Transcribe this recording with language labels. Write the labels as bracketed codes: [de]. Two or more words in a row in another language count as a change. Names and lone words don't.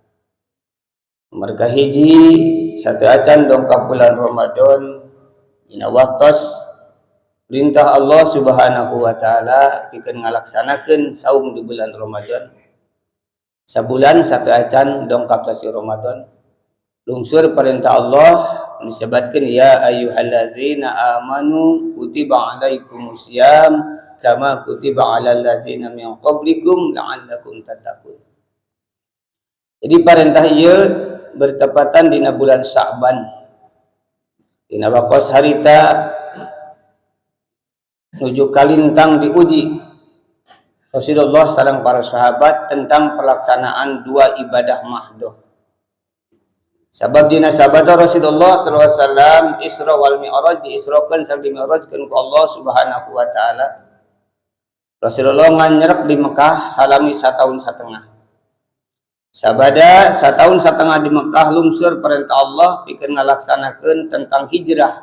[su] Nomor kahiji sateu acan dongkap bulan Ramadan dina waktos perintah Allah [ar] سبحانه وتعالى [su] pikeun ngalaksanakeun saum di bulan Ramadan. Sabulan sateu acan dongkap sasi Ramadan. Lungsur perintah Allah disebutkan [ar] يا أيها الذين آمنوا كتب عليكم الصيام كما كتب على الذين من قبلكم لعلكم تتقون. [su] Jadi perintah ieu bertepatan dina bulan Sya'ban. Dina wakos harita nuju kalintang diuji Rasulullah sareng para sahabat tentang pelaksanaan dua ibadah mahdoh. Sabab dina sabada Rasulullah [ar] صلى الله عليه وسلم الإسراء والمعراج [su] diisrokeun sareng dimi'rajkeun ku Allah [ar] سبحانه وتعالى. [su] Rasulullah nganyerep di Mekah salami 1 tahun setengah. Sabada 1 tahun setengah di Mekah lungsur perintah Allah pikeun ngalaksanakeun tentang hijrah.